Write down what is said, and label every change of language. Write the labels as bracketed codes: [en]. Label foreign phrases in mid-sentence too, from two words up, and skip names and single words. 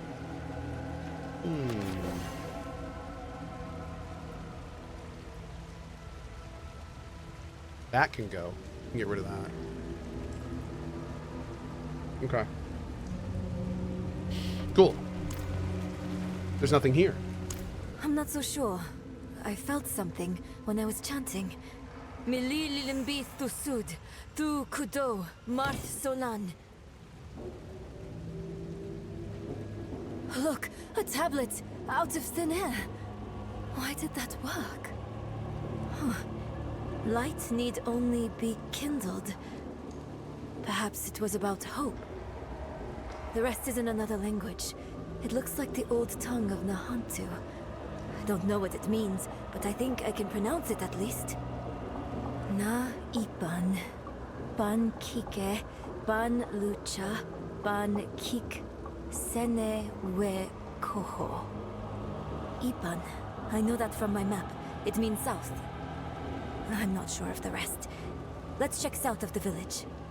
[en] That can go. We can get rid of that. Okay. Cool. There's nothing here. I'm not so sure. I felt something when I was chanting. Mili lilimbi thusud, tu kudo, marth solan. Look, a tablet out of thin air. Why did that work? Huh. Light need only be kindled. Perhaps it was about hope. The rest is in another language. It looks like the old tongue of Nahantu. I don't know what it means, but I think I can pronounce it at least. Na ipan, ban kike, ban lucha, ban kik Sene we Cohh. Ipan. I know that from my map. It means south. I'm not sure of the rest. Let's check south of the village.